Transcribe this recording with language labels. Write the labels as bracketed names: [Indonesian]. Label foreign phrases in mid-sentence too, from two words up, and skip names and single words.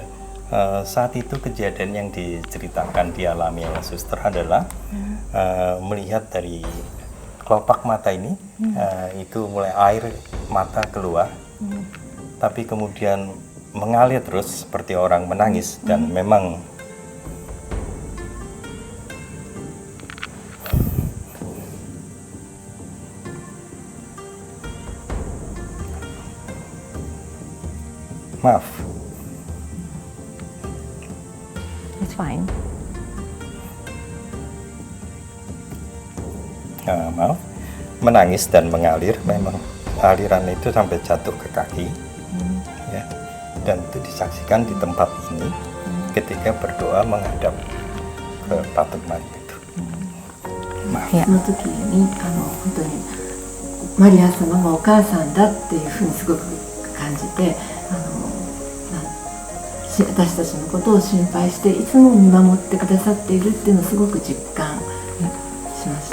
[Indonesian] Saat itu kejadian yang diceritakan dialami oleh suster adalah melihat dari kelopak mata ini itu mulai air mata keluar, tapi kemudian mengalir terus seperti orang menangis dan memang maaf. [English] It's fine. [Indonesian] Maaf, menangis dan mengalir, memang aliran itu sampai jatuh ke kaki, ya, dan itu disaksikan di tempat ini ketika berdoa menghadap ke patung Maria itu. Maaf. [Japanese] その時に本当にマリア様がお母さんだっていうふうにすごく感じて、私たちのことを心配していつも見守ってくださっているっていうのをすごく実感しました。